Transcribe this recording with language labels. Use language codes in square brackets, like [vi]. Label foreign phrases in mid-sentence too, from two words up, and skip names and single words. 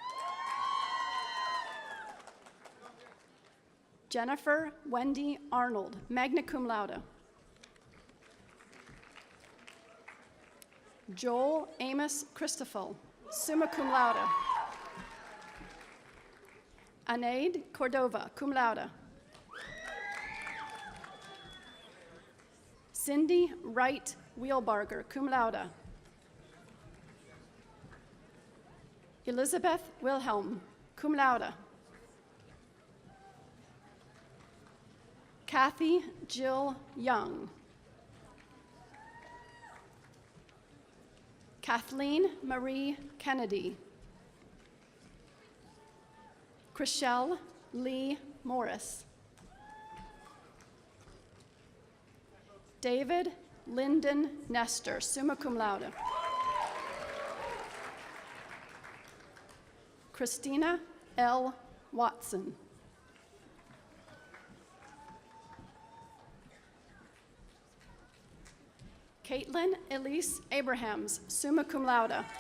[en] Jennifer Wendy Arnold, [la] magna cum laude. [en] Joel Amos Christoffel, [la] summa cum laude. [en] Anaid Cordova, [la] cum laude. [en] Cindy Wright Wheelbarger, [la] cum laude. [en] Elizabeth Wilhelm, [la] cum laude. [en] Kathy Jill Young. Kathleen Marie Kennedy. Chriselle Lee Morris. David Lyndon Nestor, [la] summa cum laude. [en] Christina L. Watson. Caitlin Elise Abrahams, [la] summa cum laude.